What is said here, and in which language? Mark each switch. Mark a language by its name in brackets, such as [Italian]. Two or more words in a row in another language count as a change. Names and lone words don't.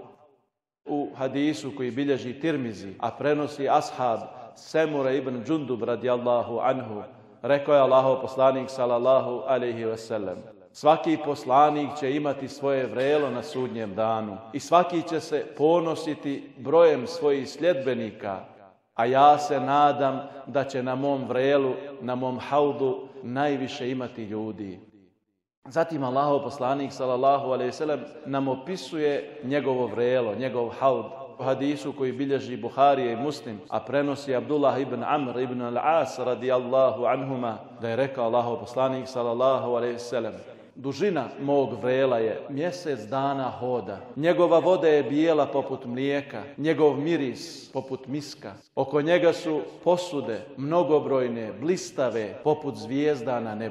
[Bosnian] U hadisu koji bilježi Tirmizi, a prenosi ashab Semura ibn Džundub [Arabic] رضي الله عنه, [Bosnian] rekao je Allahov poslanik [Arabic] صلى الله عليه وسلم: [Bosnian] svaki poslanik će imati svoje vrelo na sudnjem danu i svaki će se ponositi brojem svojih sljedbenika, a ja se nadam da će na mom vrelu, na mom haudu najviše imati ljudi. Zatim Allahov poslanik [Arabic] صلى الله عليه وسلم [Bosnian] nam opisuje njegovo vrelo, njegov haud. U hadisu koji bilježi Buharija i Muslim, a prenosi Abdullah ibn Amr ibn al-As [Arabic] رضي الله عنهما, [Bosnian] da je rekao Allahov poslanik [Arabic] صلى الله عليه وسلم: [Bosnian] dužina mog vrela je mjesec dana hoda. Njegova voda je bijela poput mlijeka, njegov miris poput miska. Oko njega su posude mnogobrojne, blistave poput zvijezda na nebu.